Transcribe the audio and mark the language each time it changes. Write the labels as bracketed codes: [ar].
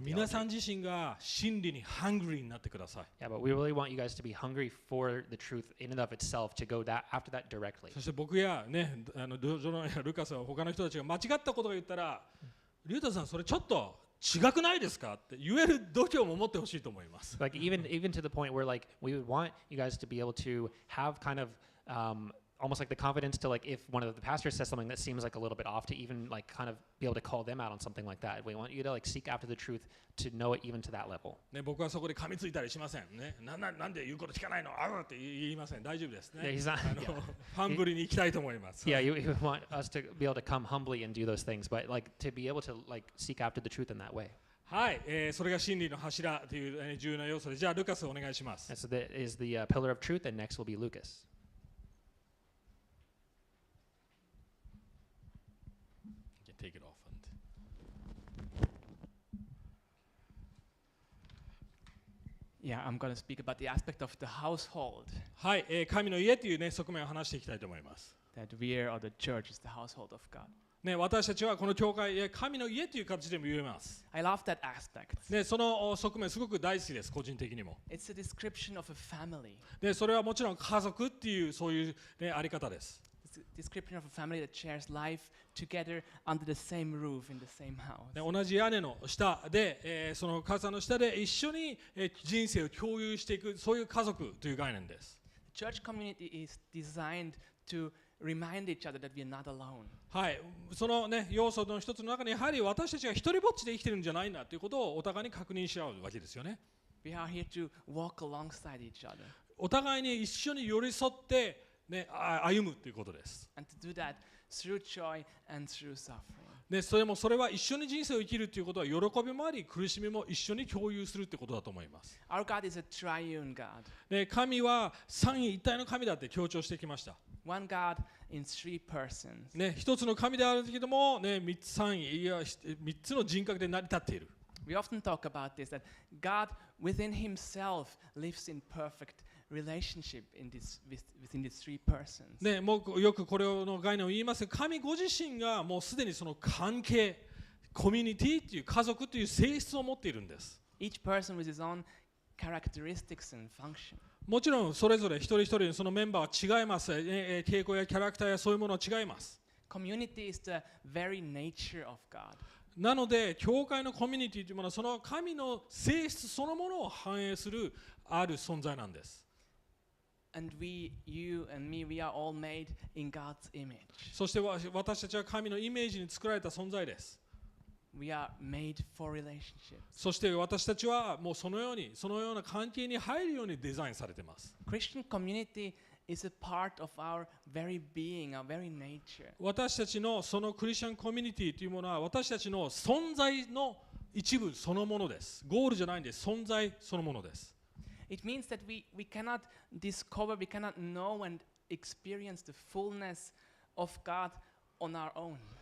[ja] 皆さん自身が真理にハングリーになってください。 [en] Yeah, but we really want you guys to be hungry for the truth in and of itself, to go after that directly. [ja] そして僕やね、ジョノやルカスは他の人たちが間違ったことを言ったら、リュウタさんそれちょっと違くないですかって言える度胸も持ってほしいと思います。 [en] Like even to the point where like we would want you guys to be able to have kind of almost like the confidence to like if one of the pastors says something that seems like a little bit off to even like kind of be able to call them out on something like that. We want you to like seek after the truth to know it even to that level. [ja] ね、僕はそこで噛みついたりしませんね。なんで言うこと聞かないの？あうって言いません。大丈夫ですね。 [en] Yeah, he's not, [ja] ハングリーに行きたいと思います。 [en] Yeah, you want us to be able to come humbly and do those things, but like to be able to like seek after the truth in that way. [ja] はい、それが真理の柱という、重要な要素で、じゃあルカスお願いします。 [en] And so that is the pillar of truth, and next will be Lucas. Take it off and Yeah, I'm going to speak about the aspect of the household. [ja] はい、神の家というね側面を話していきたいと思います。 [en] That we are, or the church is the household of God. [ja] ね、私たちはこの教会、神の家という形でも言えます。 [en] I love that aspect. [ja] ね、その側面すごく大好きです、個人的にも。 [en] It's a description of a family. [ja] で、それはもちろん家族っていうそういう、ね、あり方です。 [en] It's a description of a family that shares life together under the same roof in the same house. [ja] 同じ屋根の下で、その傘の下で一緒に、人生を共有していく、そういう家族という概念です。 [en] The church community is designed to remind each other that we are not alone. [ja] はい、そのね要素の一つの中にやはり私たちが一人ぼっちで生きてるんじゃないんだということをお互いに確認し合うわけですよね。 [en] We are here to walk alongside each other. [ja] お互いに一緒に寄り添ってね歩むということです。 [en] And to do that through joy and through suffering. [ja] でそれは一緒に人生を生きるということは喜びもあり苦しみも一緒に共有するということだと思います。 [en] Our God is a triune God. [ja] で神は三位一体の神だって強調してきました。 [en] One God in three persons. [ja] ね、一つの神であるけども、ね、三位いや三つの人格で成り立っている。 [en] We often talk about this, that God within Himself lives in perfect relationship within these three persons. [ja] ね、もうよくこれの概念を言いますが、神ご自身がもうすでにその関係、コミュニティという家族という性質を持っているんです。 [en] Each person with his own characteristics and function. [ja] もちろんそれぞれ一人一人そのメンバーは違います。傾向やキャラクターやそういうものは違います。 [en] Community is the very nature of God. [ja] なので、教会のコミュニティというものはその神の性質そのものを反映するある存在なんです。 [en] And you and me, we are all made in God's image. [ja] そして私たちは神のイメージに作られた存在です。 [en] We are made for relationships. [ja] そして私たちはもうそのような関係に入るようにデザインされています。 [en] Christian community is a part of our very being, our very nature. [ja] 私たちのそのクリスチャンコミュニティというものは私たちの存在の一部そのものです。ゴールじゃないんです。存在そのものです。 [en] It means that we cannot discover, we cannot know and experience the fullness of God on our own.